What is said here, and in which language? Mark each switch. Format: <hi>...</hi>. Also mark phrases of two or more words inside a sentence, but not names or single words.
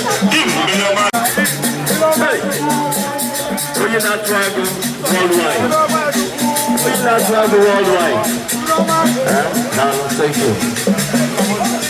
<en>Give me your man.</en> <ig>Hey, onye na-atụ agụ.</ig> <en>Worldwide. We love worldwide. Eh? Now, thank you.</en>